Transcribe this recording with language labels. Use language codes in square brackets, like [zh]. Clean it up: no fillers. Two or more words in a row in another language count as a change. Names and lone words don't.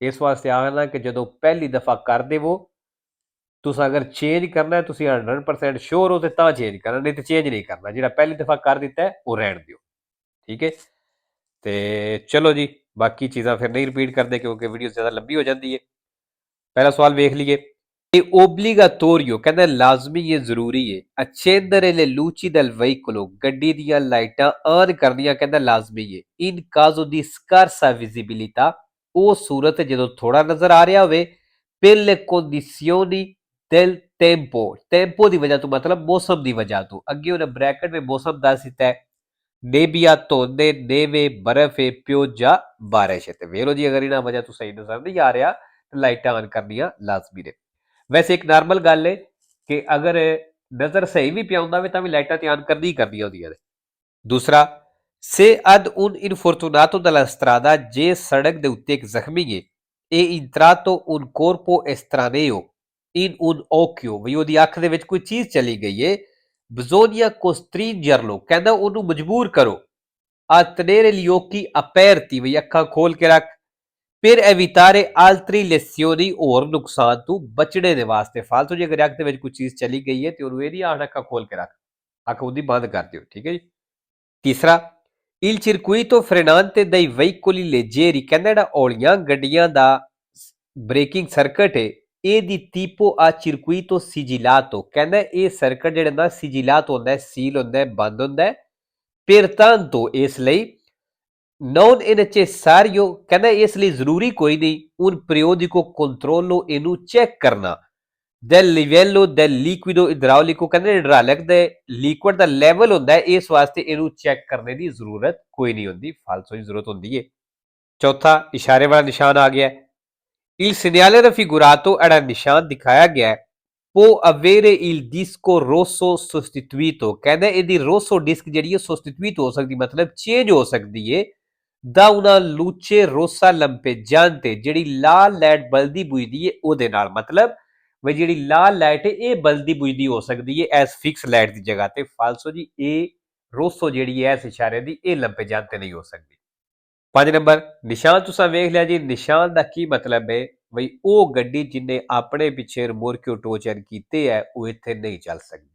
[pa] ਇਸ ਵਾਸਤੇ ਆਖਣਾ ਕਿ ਜਦੋਂ ਪਹਿਲੀ ਦਫਾ ਕਰ ਦੇਵੋ, ਤੁਸੀਂ ਅਗਰ ਚੇਂਜ ਕਰਨਾ, ਤੁਸੀਂ 100% ਸ਼ੋਰ ਹੋ ਤੇ ਤਾਂ ਚੇਂਜ ਕਰਨਾ, ਨਹੀਂ ਤੇ ਚੇਂਜ ਨਹੀਂ ਕਰਨਾ। ਜਿਹੜਾ ਪਹਿਲੀ ਦਫਾ ਕਰ ਦਿੱਤਾ ਉਹ ਰਹਿਣ ਦਿਓ। ਠੀਕ ਹੈ, ਤੇ ਚਲੋ ਜੀ, ਬਾਕੀ ਚੀਜ਼ਾਂ ਫਿਰ ਨਹੀਂ ਰਿਪੀਟ ਕਰਦੇ ਕਿਉਂਕਿ ਵੀਡੀਓ ਜ਼ਿਆਦਾ ਲੰਬੀ ਹੋ ਜਾਂਦੀ ਹੈ। ਪਹਿਲਾ ਸਵਾਲ ਵੇਖ ਲਈਏ। ਇਹ ਓਬਲੀਗਾਤੋਰੀਓ ਕਹਿੰਦਾ ਲਾਜ਼ਮੀ, ਇਹ ਜ਼ਰੂਰੀ ਹੈ, [it] accendere le luci del veicolo, [pa] ਗੱਡੀ ਦੀਆਂ ਲਾਈਟਾਂ ਆਨ ਕਰਨੀਆਂ ਕਹਿੰਦਾ ਲਾਜ਼ਮੀ ਹੈ। [it] in caso di scarsa visibilità, [pa] ਉਹ ਸੂਰਤ ਜਦੋਂ ਥੋੜਾ ਨਜ਼ਰ ਆ ਰਿਹਾ ਹੋਵੇ। [it] per le condizioni del tempo, [pa] ਟੈਂਪੋ ਦੀ ਵਜ੍ਹਾ ਤੋਂ ਮਤਲਬ ਮੌਸਮ ਦੀ ਵਜ੍ਹਾ ਤੋਂ। ਅੱਗੇ ਉਹਨੇ ਬ੍ਰੈਕਟ ਵਿੱਚ ਮੌਸਮ ਦੱਸ ਦਿੱਤਾ ਹੈ, ਨੇਬੀਆ ਧੁੰਦ, ਨੇਵੇ ਬਰਫ਼, ਪਿਓਜਾ ਬਾਰਿਸ਼। ਤੇ ਵੇਰੋ ਜੀ, ਅਗਰ ਇਹਨਾਂ ਵਜ੍ਹਾ ਤੋਂ ਸਹੀ ਨਜ਼ਰ ਨਹੀਂ ਆ ਰਿਹਾ, ਲਾਈਟਾਂ ਆਨ ਕਰਨੀਆਂ ਲਾਜ਼ਮੀ ਨੇ। ਵੈਸੇ ਇੱਕ ਨਾਰਮਲ ਗੱਲ ਹੈ ਕਿ ਅਗਰ ਨਜ਼ਰ ਸਹੀ ਵੀ ਪਿਆ ਹੁੰਦਾ ਤਾਂ ਵੀ ਲਾਈਟਾਂ ਤੇ ਆਨ ਕਰਨੀ ਕਰਨੀਆਂ ਹੁੰਦੀਆਂ ਨੇ। [it] ਦੂਸਰਾ, se ad un infortunato della strada, [pa] ਜੇ ਸੜਕ ਦੇ ਉੱਤੇ ਇੱਕ ਜ਼ਖਮੀ ਹੈ, ਇਹ [it] entrato un corpo estraneo in un occhio, [pa] ਵੀ ਉਹਦੀ ਅੱਖ ਦੇ ਵਿੱਚ ਕੋਈ ਚੀਜ਼ ਚਲੀ ਗਈ ਹੈ। [it] bisogna costringerlo [pa] ਕਹਿੰਦਾ ਉਹਨੂੰ ਮਜਬੂਰ ਕਰੋ। [it] ਆ tenere gli occhi aperti, [pa] ਵੀ ਅੱਖਾਂ ਖੋਲ ਕੇ ਰੱਖ। [it] ਫਿਰ evitare altri lesioni, [pa] ਹੋਰ ਨੁਕਸਾਨ ਤੋਂ ਬਚਣੇ ਦੇ ਵਾਸਤੇ। ਫਾਲਤੂ ਜੇ ਅਗਰ ਅੱਖ ਦੇ ਵਿੱਚ ਕੋਈ ਚੀਜ਼ ਚਲੀ ਗਈ ਹੈ ਤੇ ਉਹਨੂੰ ਇਹ ਨਹੀਂ ਆਖਣਾ ਅੱਖਾਂ ਖੋਲ ਕੇ ਰੱਖ, ਅੱਖ ਉਹਦੀ ਬੰਦ ਕਰ ਦਿਓ। ਠੀਕ ਹੈ ਜੀ। ਤੀਸਰਾ, [it] il circuito frenante dei veicoli leggeri, [pa] ਕਹਿੰਦਾ ਜਿਹੜਾ ਹੌਲੀਆਂ ਗੱਡੀਆਂ ਦਾ ਬ੍ਰੇਕਿੰਗ ਸਰਕਟ ਹੈ, ਇਹਦੀ [it] tipo a circuito sigillato, [pa] ਕਹਿੰਦਾ ਇਹ ਸਰਕਟ ਜਿਹੜਾ ਨਾ ਸਿਜਿਲਾਤ ਹੁੰਦਾ, ਸੀਲ ਹੁੰਦਾ, ਬੰਦ ਹੁੰਦਾ। [it] pertanto, [pa] ਇਸ ਲਈ [it] non è necessario, [pa] ਕਹਿੰਦਾ ਇਸ ਲਈ ਜ਼ਰੂਰੀ ਕੋਈ ਨਹੀਂ, [it] un periodico controllo, [pa] ਇਹਨੂੰ ਚੈੱਕ ਕਰਨਾ, [it] del livello del liquido idraulico, [pa] ਕਹਿੰਦੇ ਹਾਈਡ੍ਰਾਲਿਕ ਦੇ ਲਿਕੁਇਡ ਦਾ ਲੈਵਲ ਹੁੰਦਾ ਹੈ, ਇਸ ਵਾਸਤੇ ਇਹਨੂੰ ਚੈੱਕ ਕਰਨੇ ਦੀ ਜ਼ਰੂਰਤ ਕੋਈ ਨਹੀਂ ਹੁੰਦੀ, ਫਾਲਤੂ ਦੀ ਜ਼ਰੂਰਤ ਹੁੰਦੀ ਹੈ। ਚੌਥਾ, ਇਸ਼ਾਰੇ ਵਾਲਾ ਨਿਸ਼ਾਨ ਆ ਗਿਆ। [it] il segnale raffigurato, [pa] ਜਿਹੜਾ ਨਿਸ਼ਾਨ ਦਿਖਾਇਆ ਗਿਆ, [it] può avere il disco rosso sostituito, [pa] ਕਹਿੰਦਾ ਇਹਦੀ ਰੋਸੋ ਡਿਸਕ ਜਿਹੜੀ ਹੈ sostituito ਹੋ ਸਕਦੀ, ਮਤਲਬ ਚੇਂਜ ਹੋ ਸਕਦੀ ਹੈ ਦਾ [it] una luce rossa lampeggiante [pa] ਜਿਹੜੀ ਲਾਲ ਲਾਈਟ ਬਲਦੀ ਬੁਝਦੀ ਹੈ ਉਹਦੇ ਨਾਲ, ਮਤਲਬ ਵੀ ਜਿਹੜੀ ਲਾਲ ਲਾਈਟ ਹੈ ਇਹ ਬਲਦੀ ਬੁਝਦੀ ਹੋ ਸਕਦੀ ਹੈ ਐਸ ਫਿਕਸ ਲਾਈਟ ਦੀ ਜਗ੍ਹਾ ਤੇ। ਫਾਲਸੋ ਜੀ ਇਹ ਰੋਸੋ ਜਿਹੜੀ ਹੈ ਇਸ ਇਸ਼ਾਰੇ ਦੀ ਇਹ lampeggiante ਨਹੀਂ ਹੋ ਸਕਦੀ। 5 ਨੰਬਰ ਨਿਸ਼ਾਨ ਤੁਸੀਂ ਵੇਖ ਲਿਆ ਜੀ। ਨਿਸ਼ਾਨ ਦਾ ਕੀ ਮਤਲਬ ਹੈ ਬਈ ਉਹ ਗੱਡੀ ਜਿਹਨੇ ਆਪਣੇ ਪਿੱਛੇ ਰਿਮੋਰਕਿਓ ਟੋਚਨ ਕੀਤੇ ਹੈ ਉਹ ਇੱਥੇ ਨਹੀਂ ਚੱਲ ਸਕਦੀ।